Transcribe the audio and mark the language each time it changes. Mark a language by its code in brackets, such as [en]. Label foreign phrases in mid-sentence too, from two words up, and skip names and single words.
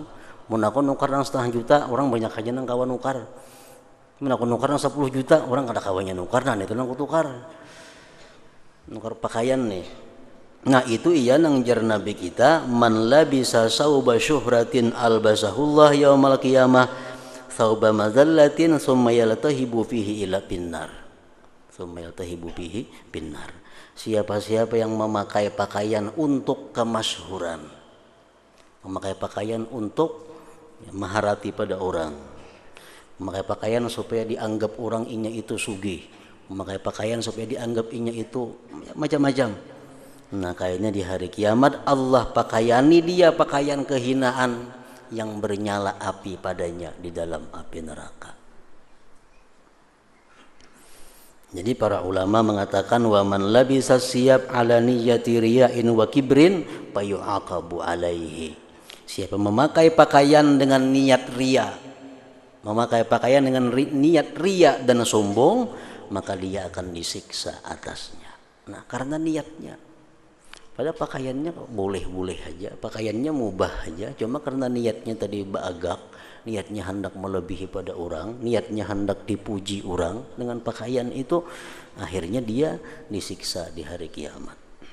[bjn] Mun aku nukar nang 1,5 juta, orang banyak aja nang kawan nukar. Mun aku nukar nang 10 juta, orang kada kawannya nukar, nah itu nang kutukar. Nukar pakaian nih. Nah, itu iya nang jar Nabi kita, [ar] من لبس ثوب شهرة ألبسه الله يوم القيامة ثوب مذلة ثم يلتهب فيه إلى النار. ثم يلتهب فيه النار. [bjn] Siapa-siapa yang memakai pakaian untuk kemasyhuran, memakai pakaian untuk maharati pada orang, memakai pakaian supaya dianggap orang inya itu sugih, memakai pakaian supaya dianggap inya itu macam-macam. Nah, kayaknya di hari kiamat Allah pakaiani dia pakaian kehinaan yang bernyala api padanya di dalam api neraka. Jadi para ulama mengatakan, [ar] ومن لبس ثياب على نية رياء وكبر فيعاقب عليه. [bjn] Siapa memakai pakaian dengan niat ria, memakai pakaian dengan niat ria dan sombong, maka dia akan disiksa atasnya. Nah, karena niatnya. Padahal pakaiannya boleh-boleh aja, pakaiannya mubah aja, cuma karena niatnya tadi bagak, niatnya hendak melebihi pada orang, niatnya hendak dipuji orang dengan pakaian itu, akhirnya dia disiksa di hari kiamat.